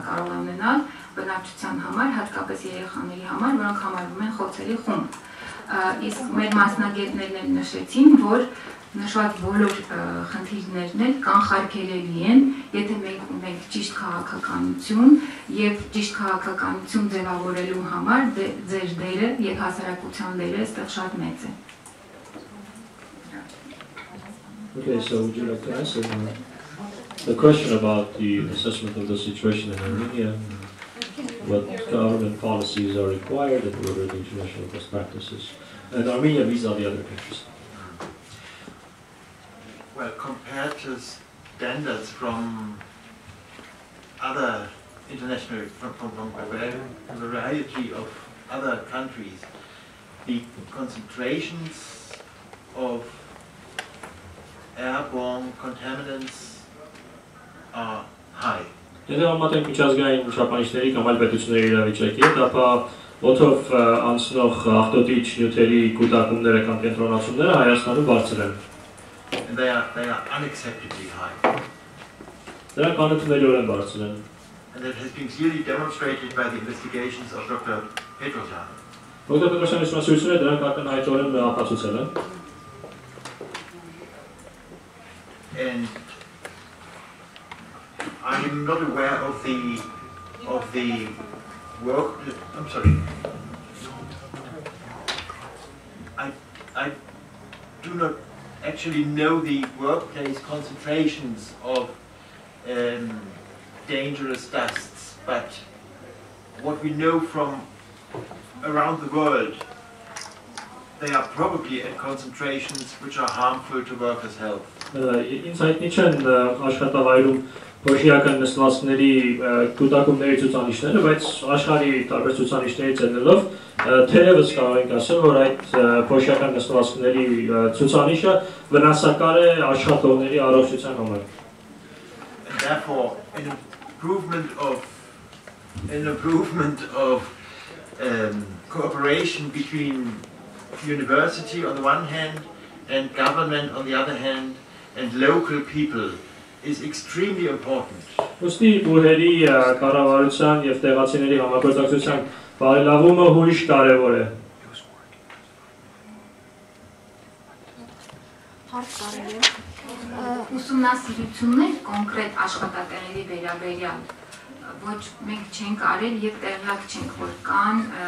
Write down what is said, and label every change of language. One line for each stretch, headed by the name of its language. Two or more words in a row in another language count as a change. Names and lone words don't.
Armenian: կարող է ունենալ բնակչության համար, հատկապես երեխաների համար, որոնք համարվում են խոցելի խումբ։ Իսկ մեր մասնագետներն էլ նշեցին, որ նշված բոլոր խնդիրներն էլ կանխարգելելի են, եթե մենք ունենք ճիշտ քաղաքականություն եւ ճիշտ քաղաքականություն ձևավորելու համար ձեր դերը եւ հասարակության դերը այստեղ շատ մեծ է։
English: Okay, so would you like to answer the question about the assessment of the situation in Armenia? What government policies are required and what are the international best practices? And Armenia vis-a-vis other countries. Well, compared to standards from other international, from a variety of other countries, the concentrations of airborne contaminants are high.
Armenian: Եթե համատենք միջազգային չափանիշների կամ այլ պետությունների իրավիճակի հետ, ապա օդով անցնող աղտոտիչ նյութերի կուտակումները կամ կենտրոնացումները Հայաստանում բարձր են։
English: And they are unacceptably high.
Armenian: Դրանք անընդունելիորեն բարձր են։
English: And that has been clearly demonstrated by the investigations of Dr. Petrosyan.
Armenian: Dr. Petrosyan ուսումնասիրությունները դրանք ակնհայտորեն ապացուցել են։
English: And I am not aware of the work. I'm sorry. I do not actually know the workplace concentrations of dangerous dusts, but what we know from around the world, they are probably at concentrations which are harmful to workers' health.
Armenian: Ինձ հայտնի չեն աշխատավայրում փոշիական նստվածքների կուտակումների ցուցանիշները, բայց աշխարհի տարբեր ցուցանիշներից ելնելով թերևս կարող ենք ասել, որ այդ փոշիական նստվածքների ցուցանիշը վնասակար է աշխատողների առողջության համար։
English: And therefore, an improvement of cooperation between university on the one hand and government on the other hand, and local people is extremely important.
Armenian: Ոստի բուհերի կառավարության եւ տեղացիների համագործակցության բարելավումը հույժ կարեւոր է։ Ուսումնասիրություններ կոնկրետ աշխատատեղերի վերաբերյալ ոչ մենք չենք արել եւ տեղյակ չենք որ կան